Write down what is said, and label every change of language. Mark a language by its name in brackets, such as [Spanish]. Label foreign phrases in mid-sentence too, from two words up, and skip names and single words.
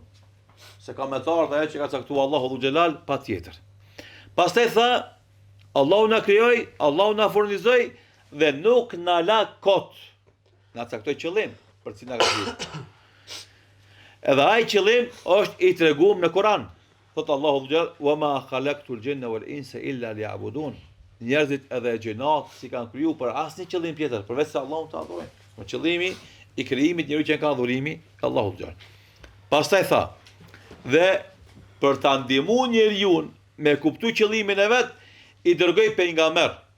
[Albanian] Se ka me thar ajo që ka caktuar Allahu Dhu Xhelal patjetër. Pastaj tha, Allahu na krijoi, Allahu na furnizoi dhe nuk na la kot. Na caktoi qëllim për cilin na ka thirrur. Edhe ai qëllim është i treguar në Kur'an. Thot Allahu Gjell, [Arabic] وما خلقت الجن والإنس إلا ليعبدون. [Albanian] Njerëzit edhe gjinat si kanë kriju për asnjë qëllim tjetër, përveç se Allahun ta adhurojnë. Në qëllimi i krijimit njeriu që ka adhurimi Allahu Gjell. Pastaj tha, dhe për ta ndihmuar njeriu me kuptu qëllimin e vet, i dërgoi pejgamber.